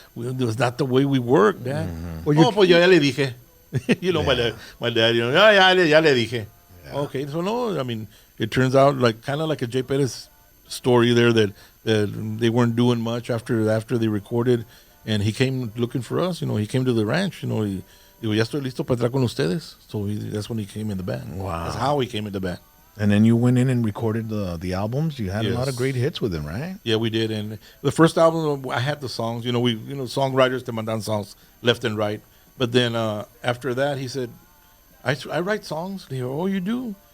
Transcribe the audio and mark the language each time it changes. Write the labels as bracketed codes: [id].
[en] That's not the way we work, Dad. Well, [es] pues yo ya le dije. [en] You know, my dad, you know, [es] ya le dije. [en] Yeah. Okay, so no, I mean, it turns out like kind of like a Jay Perez story there that they weren't doing much after they recorded, and he came looking for us. You know, he came to the ranch. [es] You know, digo, ya estoy listo para entrar con ustedes. [en] So that's when he came in the band. Wow, that's how he came in the band. And then you went in and recorded the albums. You had a lot of great hits with him, right? Yeah, we did. And the first album, I had the songs. You know, songwriters [es] te mandan [en] songs left and right. But then after that, he said, I write songs. They go, oh, you do?